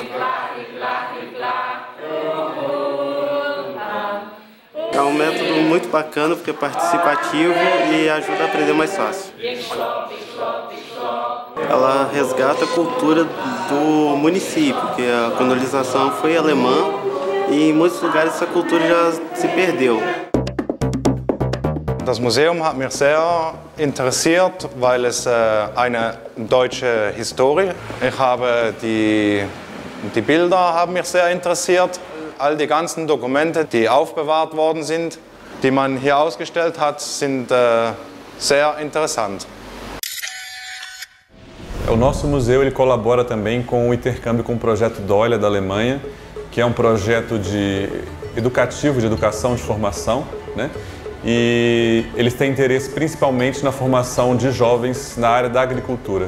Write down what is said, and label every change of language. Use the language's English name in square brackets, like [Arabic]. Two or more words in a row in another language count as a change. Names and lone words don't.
[Portuguese] É um método muito bacana porque é participativo e ajuda a aprender mais fácil. Ela resgata a cultura do município, porque a colonização foi alemã e em muitos lugares essa cultura já se perdeu. [German] Das Museum hat mich sehr interessiert, weil es eine deutsche Historie. Ich habe die Bilder haben mich sehr interessiert. All die ganzen Dokumente, die aufbewahrt worden sind, die man hier ausgestellt hat, sind sehr interessant. [Portuguese] O nosso museu ele colabora também com o intercâmbio com o projeto Dolia da Alemanha, que é um projeto educativo, de educação, de formação, né? E eles têm interesse principalmente na formação de jovens na área da agricultura.